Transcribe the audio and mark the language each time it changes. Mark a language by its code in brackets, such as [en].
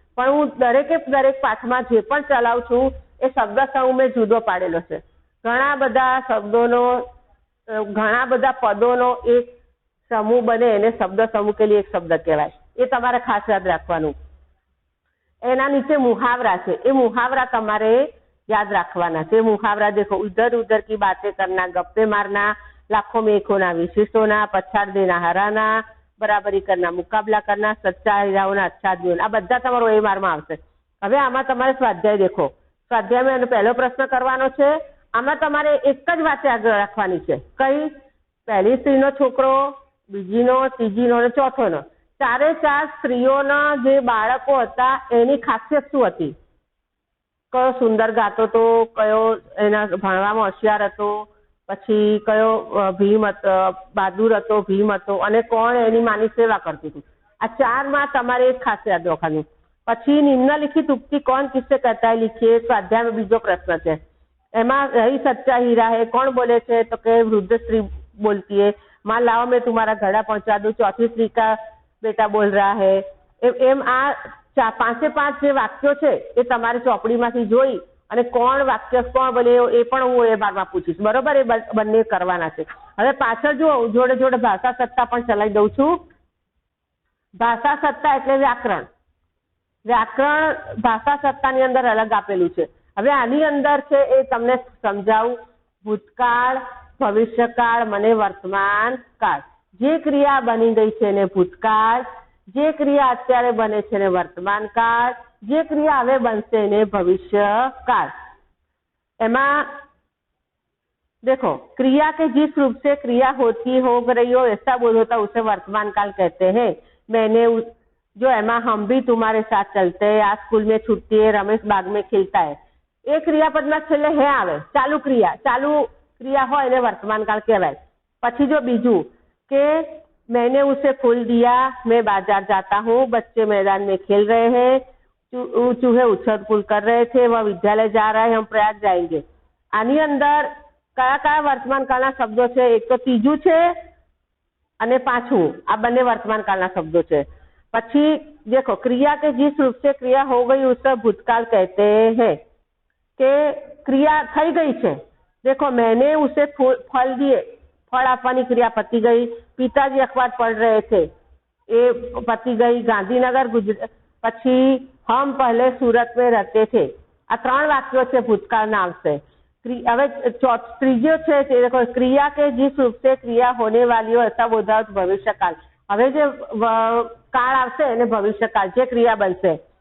[gu] પણ હું દરેક પાઠમાં જે પણ ચલાવું છું એ શબ્દ સમૂહ મેં જુદો પાડેલો છે. ઘણા બધા શબ્દોનો, ઘણા બધા પદોનો એક સમૂહ બને એને શબ્દ સમૂહ કે લીએ એક શબ્દ કહેવાય. એ તમારે ખાસ યાદ રાખવાનું. એના નીચે મુહાવરા છે, એ મુહાવરા તમારે યાદ રાખવાના છે. મુહાવરા દેખો, [hi] ઉધર ઉધર की बातें करना, गप्पे मारना, लाखों में एक होना, विशेषोना, पछाड़ देना हराना, बराबरी करना, मुकाबला करना, सच्चा हीराओना अच्छा जीवन, [gu] આ બધા તમારો OMRમાં આવશે. હવે આમાં તમારે સ્વાધ્યાય દેખો. સ્વાધ્યાયમાં એનો પહેલો પ્રશ્ન કરવાનો છે. આમાં તમારે એક જ વાત યાદ રાખવાની છે. કઈ? પહેલી સ્ત્રીનો છોકરો, બીજીનો, ત્રીજીનો અને ચોથોનો. 4 સ્ત્રીઓના જે બાળકો હતા એની ખાસિયત શું હતી? કયો સુંદર ગાતો હતો, કયો એના ભણવામાં હોશિયાર હતો, પછી કયો ભીમ હતો, બહાદુર હતો, ભીમ હતો, અને કોણ એની માની સેવા કરતું હતું. આ 4માં તમારે એક ખાસ યાદ રાખવાનું. પછી નિમ્નલિખિત ઉક્તિ [hi] कौन किससे कहता है लिखिए. स्वाध्याय में [gu] બીજો પ્રશ્ન છે. એમાં [hi] यही सच्चा हीरा है [gu] કોણ બોલે છે? તો કે વૃદ્ધ સ્ત્રી બોલતી है. [hi] माँ लाओ मैं तुम्हारा घड़ा पहुंचा दूं. चौथी स्त्री का बेटा बोल रहा है. [gu] એમ આ 5 જે વાક્યો છે એ તમારી ચોપડીમાંથી જોઈ અને કોણ વાક્ય કોણ બોલે એ પણ હું એ ભાગમાં પૂછીશ. બરોબર. એ બંને કરવાના છે. હવે પાછળ જુઓ, જોડે જોડે ભાષા સત્તા પણ ચલાવી દઉં છું. ભાષા સત્તા એટલે વ્યાકરણ. વ્યાકરણ ભાષા સત્તાની અંદર અલગ આપેલું છે. હવે આની અંદર છે એ તમને સમજાવું. ભૂતકાળ, ભવિષ્યકાળ મને વર્તમાન કાળ. જે ક્રિયા બની ગઈ છે એને ભૂતકાળ, જે ક્રિયા અત્યારે બને છે એને વર્તમાન કાળ, જે ક્રિયા હવે બનશે એને भविष्यकाल. એમાં [hi] देखो, क्रिया के जिस रूप से क्रिया होती हो रही हो ऐसा बोध होता उसे वर्तमान काल कहते हैं. मैंने जो एमा हम भी तुम्हारे साथ चलते हैं, आज स्कूल में छुट्टी है, रमेश बाग में खेलता है. [gu] એ ક્રિયાપદમાં છેલ્લે હે આવે. ચાલુ ક્રિયા હોય એને વર્તમાન કાળ કહેવાય. પછી જો બીજું કે [hi] मैंने उसे फूल दिया, मैं बाजार जाता हूँ, बच्चे मैदान में खेल रहे हैं, चूहे उछल कूद कर रहे थे, वह विद्यालय जा रहा है, हम प्रयाग जाएंगे. [gu] આની અંદર કયા કયા વર્તમાન કાળના શબ્દો છે? એક તો ત્રીજું છે અને પાછું. આ બંને વર્તમાન કાળના શબ્દો છે. [hi] પછી देखो, क्रिया के जिस रूप से क्रिया हो गई उसे भूतकाल कहते हैं. [gu] કે ક્રિયા થઈ ગઈ છે. [hi] देखो, मैंने उसे फल दिए, फल [gu] આપવાની ક્રિયા પતી ગઈ. પિતાજી અખબાર [hi] પढ़ रहे थे, [gu] એ પતી ગઈ. ગાંધીનગર ગુજરાત. [hi] પછી हम पहले सूरत में रहते थे. [gu] આ 3 વાક્યો છે ભૂતકાળના આવશે. હવે ત્રીજો છે તે [hi] देखो, क्रिया के जिस रूप से क्रिया होने वाली हो ऐसा बोधा भविष्यकाल. [gu] હવે જે કાળ આવશે એને ભવિષ્યકાળ, જે ક્રિયા બનશે.